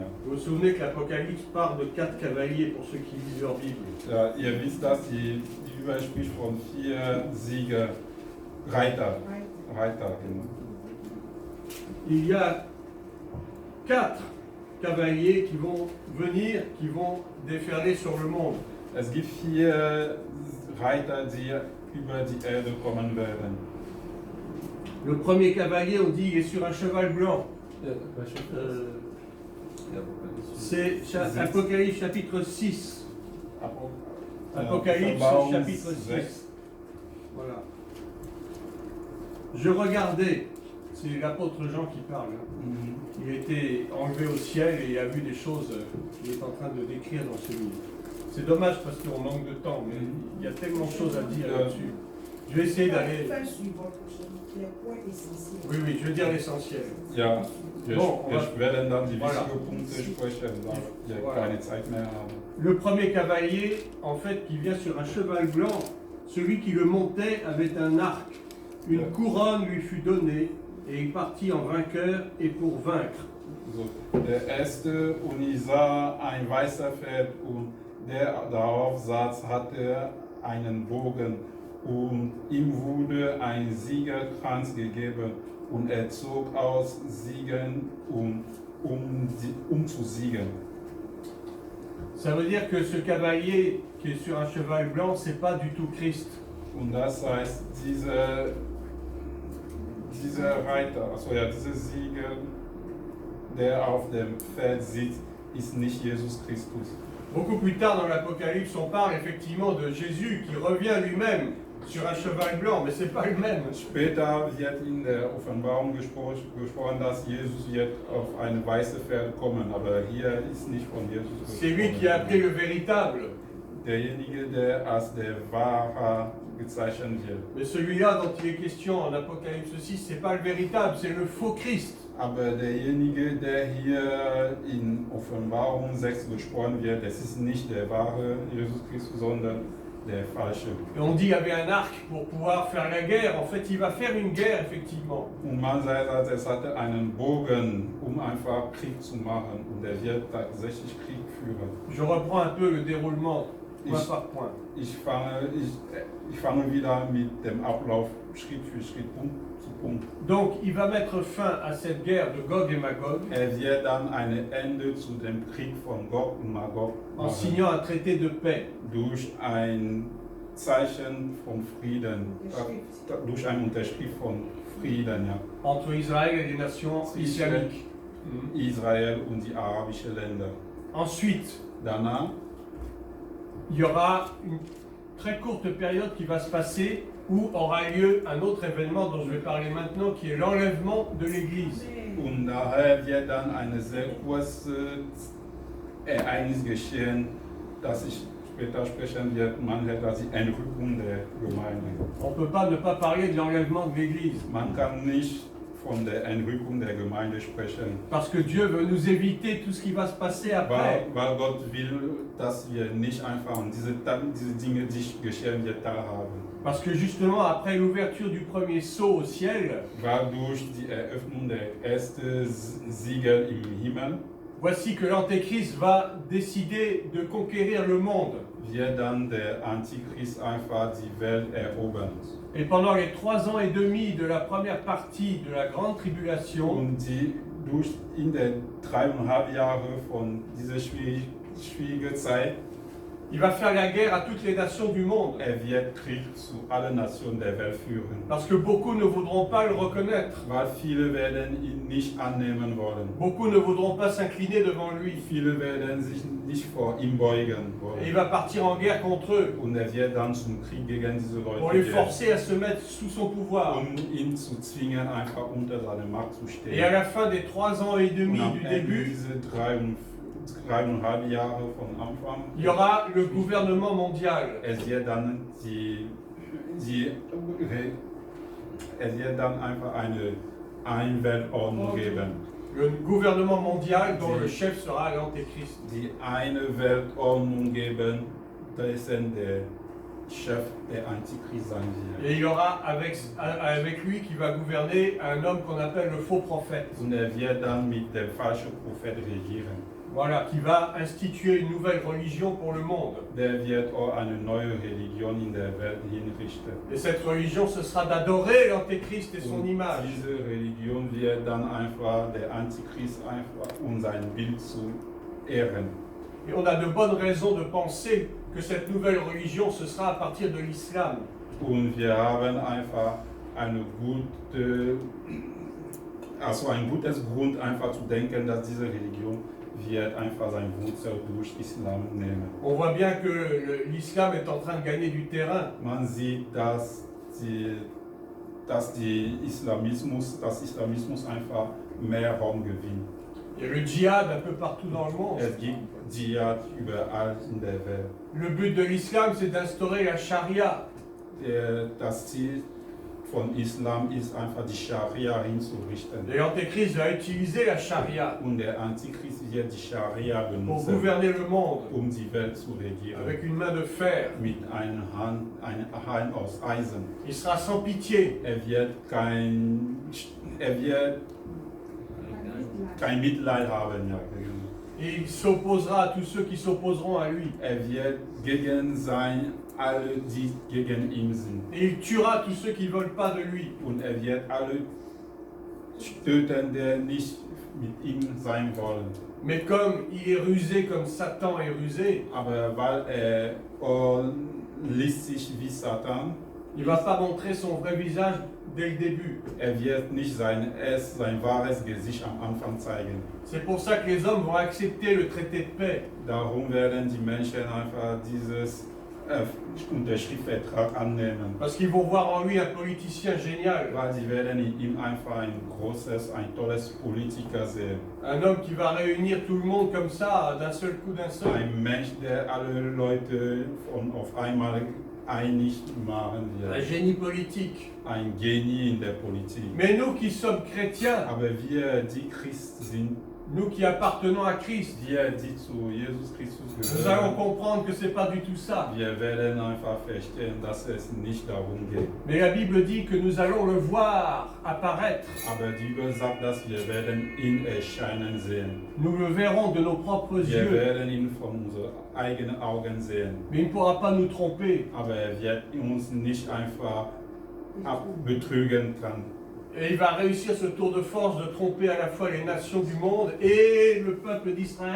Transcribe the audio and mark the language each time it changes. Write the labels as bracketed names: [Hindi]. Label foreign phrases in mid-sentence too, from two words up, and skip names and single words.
[French] Vous vous souvenez que l'Apocalypse parle de 4 cavaliers pour ceux qui lisent leur Bible. [German] Ja, ihr wisst, dass die Bibel spricht von 4 Sieger, Reiter, genau. [French] Il y a 4 cavaliers qui vont venir, qui vont déferler sur le monde. [German] Es gibt 4 Reiter, die über die Erde kommen werden. [French] Le premier cavalier, on dit, il est sur un cheval blanc. C'est Apocalypse chapitre 6. Apocalypse chapitre 6. Voilà. Je regardais, c'est l'apôtre Jean qui parle. Il a été enlevé au ciel et il a vu des choses qu'il est en train de décrire dans ce livre. C'est dommage parce qu'on manque de temps, mais il y a tellement de choses à dire là-dessus. Je vais essayer d'aller. Oui, je vais dire l'essentiel. [German] Ja, wir werden dann die [French] Voilà. [German] wichtigen Punkte sprechen, weil wir [French] Voilà. [German] keine Zeit mehr haben. [French] Le premier cavalier, en fait, qui vient sur un cheval blanc, celui qui le montait avait un arc. Une couronne lui fut donnée et il partit en vainqueur et pour vaincre. [German] So, der erste und ich sah ein weißer Pferd und der darauf saß, hatte einen Bogen und ihm wurde ein Siegerkranz gegeben und er zog aus Siegen, um zu siegen. [French] Ça veut dire que ce cavalier qui est sur un cheval blanc, c'est pas du tout Christ. [German] Und das heißt, dieser Reiter, also ja, dieser Sieger, der auf dem Pferd sitzt, ist nicht Jesus Christus. [French] Beaucoup plus tard dans l'Apocalypse, on parle effectivement de Jésus qui revient lui-même sur un cheval blanc, mais c'est pas le même. [German] Später wird in der Offenbarung gesprochen, dass Jesus wird auf eine weiße Pferd kommen, aber hier ist nicht von Jesus [French] C'est lui qui a appelé le véritable. [German] Derjenige, der als der Wahrer gezeichnet wird. [French] Mais celui-là dont il est question en Apocalypse 6, c'est pas le véritable, c'est le faux Christ. [German] Aber derjenige, der hier in Offenbarung 6 gesprochen wird, das ist nicht der wahre Jesus Christus, sondern der falsche. [French] Et on dit qu'il y avait un arc pour pouvoir faire la guerre. En fait, il va faire une guerre, effectivement. [German] Und man sagt, es hatte einen Bogen, um einfach Krieg zu machen. Und er wird tatsächlich Krieg führen. [French] Je reprends un peu le déroulement, point par point. [German] Ich fange wieder mit dem Ablauf Schritt für Schritt, Punkt zu Punkt. [French] Donc, il va mettre fin à cette guerre de Gog et Magog [German] Wird dann ein Ende zu dem Krieg von Gog und Magog [French] en [German] machen, [French] signant un traité de paix. [German] durch ein Zeichen von Frieden, durch eine Unterschrift von Frieden, ja, [French] entre Israël et les nations islamiques. [German] Israel und die arabischen Länder. [French] Ensuite, [German] Danach [French] il y aura une très courte période qui va se passer où aura lieu un autre événement dont je vais parler maintenant, qui est l'enlèvement de l'Église. [German] und daher wird dann eine sehr kurze Ereignis geschehen, das ich später sprechen wird. Man hat also die Entrückung der Gemeinde. [French] On ne peut pas ne pas parler de l'enlèvement de l'Église, [German] Man kann nicht von der Entrückung der Gemeinde sprechen, [French] parce que Dieu veut nous éviter tout ce qui va se passer après. [German] weil Gott will, dass wir nicht einfach diese Dinge, die geschehen wird, da haben. [French] Parce que justement, après l'ouverture du premier sceau au ciel, [German] Weil durch die Eröffnung der ersten Siegel im Himmel [French] voici que l'Antéchrist va décider de conquérir le monde. [German] wird dann der Antichrist einfach die Welt erobern. [French] Et pendant les 3 ans et demi de la première partie de la Grande Tribulation, [German] Und in den 3,5 Jahren von dieser schwierigen Zeit, [French] il va faire la guerre à toutes les nations du monde. [German] wird Krieg zu allen Nationen der Welt führen. [French] Parce que beaucoup ne voudront pas le reconnaître. [German] Weil viele werden ihn nicht annehmen wollen. [French] Beaucoup ne voudront pas s'incliner devant lui. [German] Viele werden sich nicht vor ihm beugen [French] Et il [German] wollen. [French] va partir en guerre contre eux [German] Und wird dann zum Krieg gegen diese [French] pour [German] Leute [French] les [German] gehen, [French] forcer à se mettre sous son pouvoir. [German] um ihn zu zwingen, einfach unter seine Macht zu [French] Et à [German] stehen. [French] la fin des 3 ans et demi [German] Und am [French] du [German] Ende [French] début, [German] diese 3,5 Jahre von Anfang, [French] il y aura le gouvernement mondial. [German] es wird dann einfach eine Weltordnung geben. [French] Le gouvernement mondial dont le chef sera l'Antéchrist. [German] Die eine Weltordnung geben, dessen der Chef der Antichrist sein wird. [French] Et il y aura avec lui qui va gouverner un homme qu'on appelle le faux prophète. [German] Und wird dann mit dem falschen Prophet regieren. [French] Voilà, qui va instituer une nouvelle religion pour le monde. [German] Der wird auch eine neue Religion in der Welt hinrichten. [French] Et cette religion, ce sera d'adorer l'Antéchrist et son [German] Und [French] image. [German] diese Religion wird dann einfach der Antichrist einfach um sein Bild zu ehren. [French] Et on a de bonnes raisons de penser que cette nouvelle religion, ce sera à partir de l'islam. [German] Und wir haben einfach ein gutes Grund einfach zu denken, dass diese Religion wird einfach seine Wurzel durch Islam nehmen. [French] On voit bien que l'islam est en train de gagner du terrain. [German] Man sieht, dass Islamismus einfach mehr Raum gewinnt. [French] Il y a le djihad un peu partout dans le monde. [German] Es gibt Dschihad überall in der Welt. [French] Le but de l'islam, c'est d'instaurer la charia. [German] Das Ziel von Islam ist einfach die Scharia hinzurichten. [French] Et l'Antéchrist va utiliser la charia [German] Und der Antichrist wird die Scharia [French] pour [German] benutzen, [French] gouverner le monde [German] um die Welt zu regieren. [French] avec une main de fer. [German] Mit einer Hand aus Eisen. [French] Il sera sans pitié. [German] Er wird kein Mitleid haben. Ja. [French] Et il s'opposera à tous ceux qui s'opposeront à lui. [German] Wird gegen sein, alle, die gegen ihn sind. [French] Et il tuera tous ceux qui ne veulent pas de lui. [German] Und wird alle töten, die nicht mit ihm sein wollen. [French] Mais comme il est rusé comme Satan est rusé, [German] Aber weil listig wie Satan, [French] il ne va pas montrer son vrai visage dès le début. [German] Wird nicht sein wahres Gesicht am Anfang zeigen. [French] C'est pour ça que les hommes vont accepter le traité de paix. [German] Darum werden die Menschen einfach dieses Unterschriftsvertrag annehmen. [French] Parce qu'ils vont voir en lui un politicien génial. [German] Weil sie werden in ihm einfach ein tolles Politiker sehen. [French] Un homme qui va réunir tout le monde comme ça, d'un seul coup, d'un seul. [German] Ein Mensch, der alle Leute auf einmal einig machen [French] Un [German] wird. [French] génie politique. [German] Ein Genie in der Politik. [French] Mais nous qui sommes chrétiens, [German] Aber wir, die Christ sind, [French] nous qui appartenons à Christ, [German] wir, die zu Jesus Christus [French] nous allons [German] gehören, [French] comprendre que c'est pas du tout ça. [German] wir werden einfach verstehen, dass es nicht darum geht. [French] Mais la Bible dit que nous allons le voir apparaître. [German] Aber die Bibel sagt, dass wir werden ihn erscheinen sehen. [French] Nous le verrons de nos propres [German] Wir [French] yeux. [German] werden ihn von unseren eigenen Augen sehen. [French] Mais il ne pourra pas nous tromper. [German] Aber wird uns nicht einfach betrügen kann. [French] Et il va réussir ce tour de force de tromper à la fois les nations du monde et le peuple d'Israël.